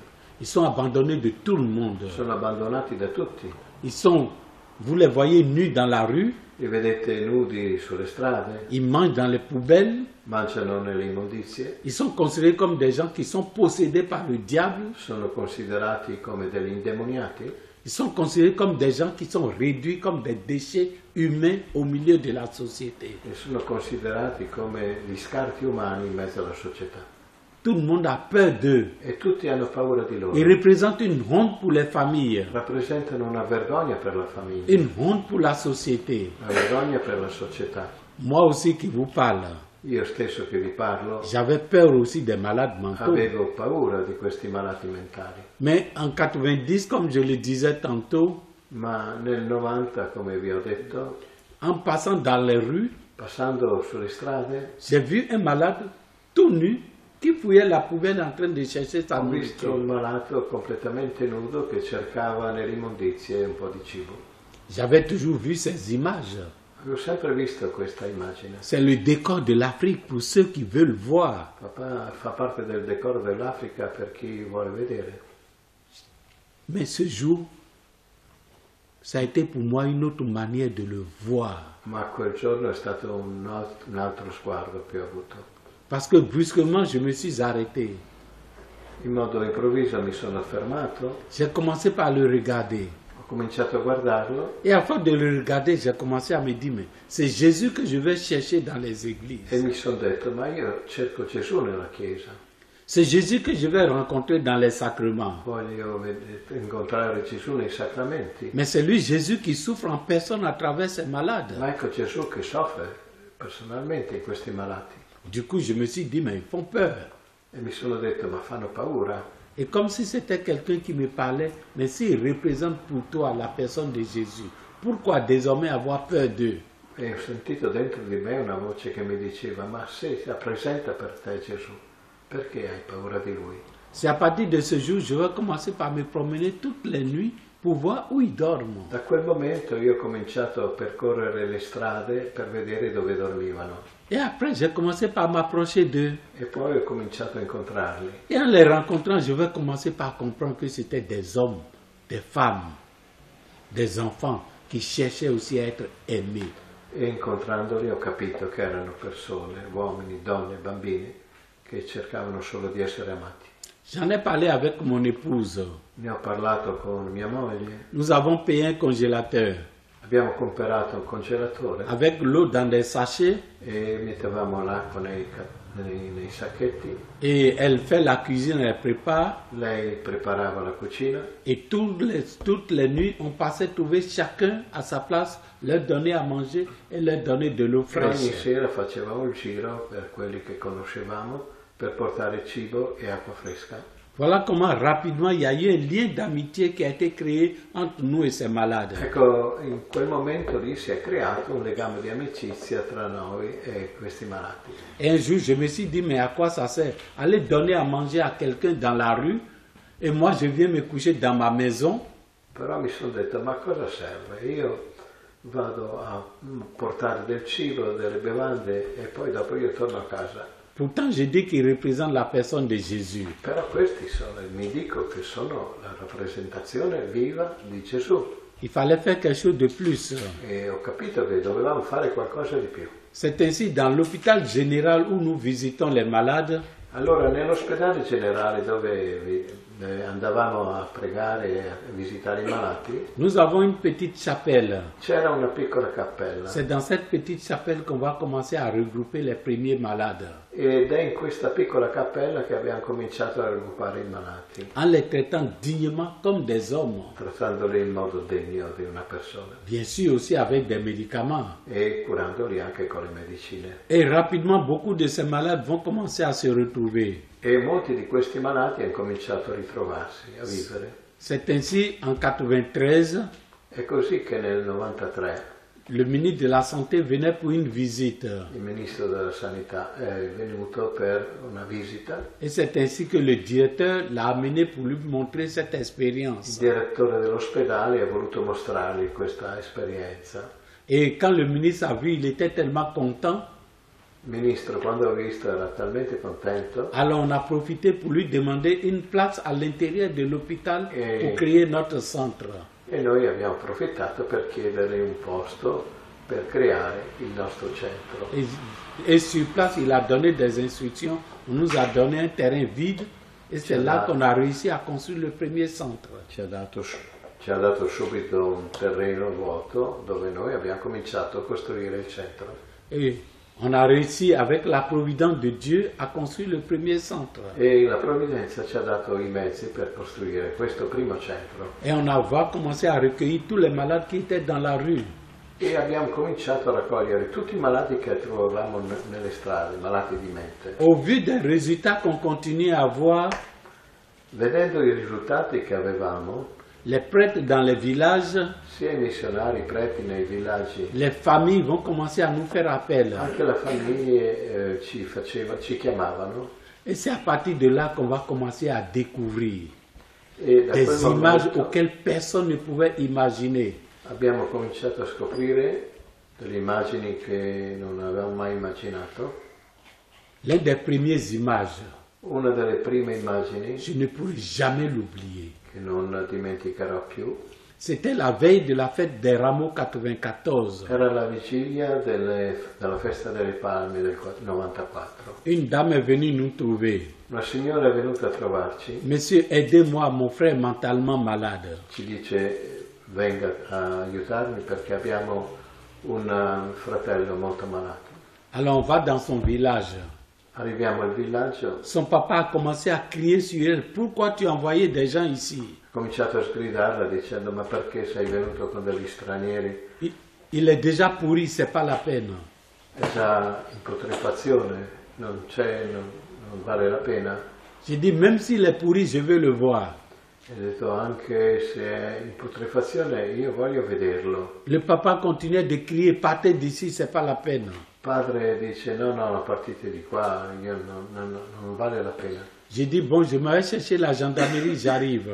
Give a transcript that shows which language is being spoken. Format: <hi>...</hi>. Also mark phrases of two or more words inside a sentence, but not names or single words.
<fr>Ils sont abandonnés de tout le monde.</fr> <it>Sono abbandonati da tutti.</it> <fr>Ils sont, vous les voyez nus dans la rue.</fr> <it>Li vedete nudi sulle strade.</it> <fr>Ils mangent dans les poubelles.</fr> <it>Mangiano nelle immondizie.</it> <fr>Ils sont considérés comme des gens qui sont possédés par le diable.</fr> <it>Sono considerati come degli indemoniati.</it> <fr>Ils sont considérés comme des gens qui sont réduits comme des déchets humains au milieu de la société.</fr> <it>E sono considerati come gli scarti umani in mezzo alla società.</it> <fr>Tout le monde a peur d'eux.</fr> <it>E tutti hanno paura di loro.</it> <fr>Ils représentent une honte pour les familles.</fr> <it>Rappresentano una vergogna per la famiglia.</it> <fr>Une honte pour la société.</fr> <it>Una vergogna per la società.</it> <fr>Moi aussi qui vous parle.</fr> <it>Io stesso che vi parlo.</it> <fr>J'avais peur aussi des malades mentaux.</fr> <it>Avevo paura di questi malati mentali.</it> <fr>Mais en 90, comme je le disais tantôt.</fr> <it>Ma nel 90, come vi ho detto.</it> <fr>En passant dans les rues.</fr> <it>Passando sulle strade.</it> <fr>J'ai vu un malade tout nu. Qui fouillait la poubelle en train de chercher sa</fr> <it>nourritura. Ho</it> <fr>nourriture.</fr> <it>visto un malato completamente nudo che cercava nelle immondizie un po' di cibo.</it> <fr>J'avais toujours vu ces images.</fr> <it>Avevo sempre visto questa immagine.</it> <fr>C'est le décor de l'Afrique pour ceux qui veulent voir.</fr> <it>Fa parte del decoro dell'Africa per chi vuole vedere.</it> <fr>Mais ce jour, ça a été pour moi une autre manière de le voir.</fr> <it>Ma quel giorno è stato un altro sguardo che ho avuto.</it> <fr>Parce que brusquement, je me suis arrêté.</fr> <it>In modo improvviso mi sono fermato.</it> <fr>J'ai commencé par le regarder.</fr> <it>Ho cominciato a guardarlo.</it> <fr>Et à force de le regarder, j'ai commencé à me dire, mais c'est Jésus que je vais chercher dans les églises.</fr> <it>E mi sono detto, ma io cerco Gesù nella Chiesa.</it> <fr>C'est Jésus que je vais rencontrer dans les sacrements.</fr> <it>Voglio incontrare Gesù nei sacramenti.</it> <fr>Mais c'est lui, Jésus, qui souffre en personne à travers ces malades.</fr> <it>Ma ecco Gesù che soffre personalmente in questi malati.</it> <fr>Du coup, je me suis dit, mais ils font peur.</fr> <it>E mi sono detto, ma fanno paura.</it> <fr>Et comme si c'était quelqu'un qui me parlait, mais s'il représente pour toi la personne de Jésus, pourquoi désormais avoir peur d'eux?</fr> <it>E ho sentito dentro di me una voce che mi diceva, ma se si rappresenta per te Gesù, perché hai paura di lui?</it> <fr>C'est à partir de ce jour, je vais commencer par me promener toutes les nuits pour voir où ils dorment.</fr> <it>Da quel momento io ho cominciato a percorrere le strade per vedere dove dormivano.</it> <fr>Et après, j'ai commencé par m'approcher d'eux.</fr> <it>E poi ho cominciato a incontrarli.</it> <fr>Et en les rencontrant, je vais commencer par comprendre que c'était des hommes, des femmes, des enfants qui cherchaient aussi à être aimés.</fr> <it>E incontrandoli ho capito che erano persone, uomini, donne, bambini, che cercavano solo di essere amati.</it> <fr>J'en ai parlé avec mon épouse.</fr> <it>Ne ho parlato con mia moglie.</it> <fr>Nous avons payé un congélateur.</fr> <it>Abbiamo comprato un congelatore</it> <fr>avec l'eau dans des sachets</fr> <it>e mettevamo l'acqua nei sacchetti.</it> <fr>et elle fait la cuisine, elle prépare.</fr> <it>Lei preparava la cucina</it> <fr>Et toutes les nuits, on passait trouver chacun à sa place, leur donner à manger et leur donner de l'eau</fr> <it>e ogni</it> <fr>fraîche.</fr> <it>sera facevamo il giro per quelli che conoscevamo per portare cibo e acqua fresca.</it> <fr>Voilà comment rapidement il y a eu un lien d'amitié qui a été créé entre nous et ces malades.</fr> <it>Ecco, in quel momento lì si è creato un legame di amicizia tra noi e questi malati.</it> <fr>Et un jour, je me suis dit, mais à quoi ça sert? Aller donner à manger à quelqu'un dans la rue et moi je viens me coucher dans ma maison.</fr> <it>Però mi sono detto, ma cosa serve? Io vado a portare del cibo, delle bevande e poi dopo io torno a casa.</it> <fr>Pourtant, je dis qu'il représente la personne de Jésus.</fr> <it>Però questi mi dico che sono la rappresentazione viva di Gesù</it> <fr>Il fallait faire quelque chose de plus.</fr> <it>e ho capito che dovevamo fare qualcosa di più.</it> <fr>C'est ainsi dans l'hôpital général où nous visitons les malades.</fr> <it>Allora, nell'ospedale generale dove andavamo a pregare e a visitare i malati,</it> <fr>Nous avons une petite chapelle.</fr> <it>c'era una piccola cappella</it> <fr>C'est dans cette petite chapelle qu'on va commencer à regrouper les premiers malades,</fr> <it>ed è in questa piccola cappella che abbiamo cominciato a raggruppare i malati,</it> <fr>en les traitant dignement comme des hommes.</fr> <it>trattandoli in modo degno di una persona</it> <fr>Bien sûr aussi avec des médicaments.</fr> <it>e curandoli anche con le medicine.</it> <fr>Et rapidement, beaucoup de ces malades vont commencer à se retrouver.</fr> <it>E molti di questi malati hanno cominciato a ritrovarsi, a vivere.</it> <fr>C'est ainsi, en 93,</fr> <it>È così che nel 93</it> <fr>le ministre de la Santé venait pour une visite.</fr> <it>il ministro della Sanità è venuto per una visita.</it> <fr>Et c'est ainsi que le directeur l'a amené pour lui montrer cette</fr> <it>Il</it> <fr>expérience.</fr> <it>direttore dell'ospedale ha voluto mostrargli questa esperienza.</it> <fr>Et quand le ministre a vu, il était tellement content.</fr> <it>Il ministro, quando ha visto, era talmente contento</it> <fr>Alors on a profité pour lui demander une place à l'intérieur de l'hôpital pour créer notre centre.</fr> <it>e noi abbiamo approfittato per chiedergli un posto per creare il nostro centro.</it> <fr>Et sur place, il a donné des instructions. On nous a donné un terrain vide. Et c'est là qu'on a réussi à construire le premier centre.</fr> <it>Ci ha dato subito un terreno vuoto dove noi abbiamo cominciato a costruire il centro.</it> <fr>Et on a réussi, avec la providence de Dieu, à construire le premier centre.</fr> <it>E la provvidenza ci ha dato i mezzi per costruire questo primo centro.</it> <fr>Et on a commencé à recueillir tous les malades qui étaient dans la rue.</fr> <it>E abbiamo cominciato a raccogliere tutti i malati che trovavamo nelle strade, malati di mente.</it> <fr>Au vu des résultats qu'on continue à avoir,</fr> <it>Vedendo i risultati che avevamo,</it> <fr>les prêtres dans les villages,</fr> <it>sia i missionari, i preti nei villaggi,</it> <fr>les familles vont commencer à nous faire appel.</fr> <it>anche le famiglie ci chiamavano.</it> <fr>Et c'est à partir de là qu'on va commencer à découvrir</fr> <it>E da</it> <fr>des</fr> <it>quel</it> <fr>images</fr> <it>momento</it> <fr>auxquelles personne ne pouvait imaginer.</fr> <it>abbiamo cominciato a scoprire delle immagini che non avevamo mai immaginato.</it> <fr>L'une des premières images,</fr> <it>Una delle prime immagini</it> <fr>je ne pourrai jamais l'oublier.</fr> <it>che non dimenticherò più</it> <fr>C'était la veille de la fête des Rameaux 94.</fr> <it>era la vigilia della festa delle palme del 94.</it> <fr>Une dame est venue nous trouver.</fr> <it>Una signora è venuta a trovarci,</it> <fr>Monsieur, aidez-moi, mon frère est mentalement malade.</fr> <it>ci dice venga a aiutarmi perché abbiamo un fratello molto malato.</it> <fr>Alors on va dans son village.</fr> <it>Arriviamo al villaggio,</it> <fr>Son papa a commencé à crier sur elle. Pourquoi tu as envoyé des gens ici?</fr> <it>ho cominciato a sgridarla dicendo ma perché sei venuto con degli stranieri?</it> <fr>Il est déjà pourri, c'est pas la peine.</fr> <it>È già in putrefazione, non vale la pena.</it> <fr>J'ai dit, même s'il est pourri, je veux le voir.</fr> <it>E ho detto anche se è in putrefazione io voglio vederlo.</it> <fr>Le papa continuait de crier, partez d'ici, c'est pas la peine.</fr> <it>Il padre dice no, partite di qua, non vale la pena.</it> <fr>J'ai dit, bon, je m'avais cherché la gendarmerie, j'arrive.</fr>